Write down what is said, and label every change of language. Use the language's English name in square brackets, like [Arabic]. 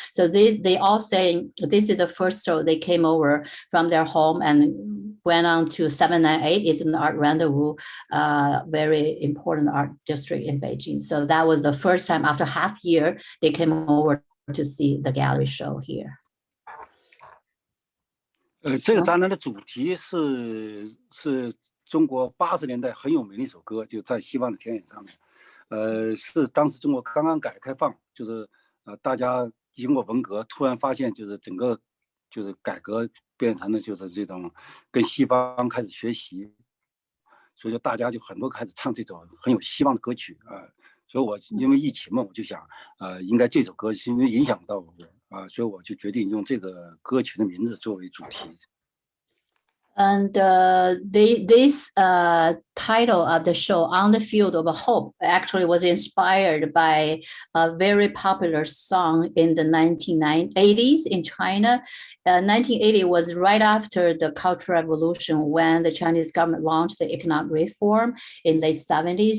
[English] So they all saying this is the first show they came over from their home and went on to 798. It's an art rendezvous, very important art district in Beijing. So that was the first time after half year they came over to see the gallery show here. [Chinese] 这个展览的主题是中国80年代很有名的一首歌，就在希望的田野上面。是当时中国刚刚改革开放，就是大家经过文革，突然发现就是整个就是改革变成了就是这种跟西方开始学习，所以说大家就很多开始唱这种很有希望的歌曲所以我因为疫情嘛，我就想应该这首歌是因为影响到我所以我就决定用这个歌曲的名字作为主题。 [English] And this title of the show, On the Field of Hope, actually was inspired by a very popular song in the 1980s in China. 1980 was right after the Cultural Revolution when the Chinese government launched the economic reform in late 70s.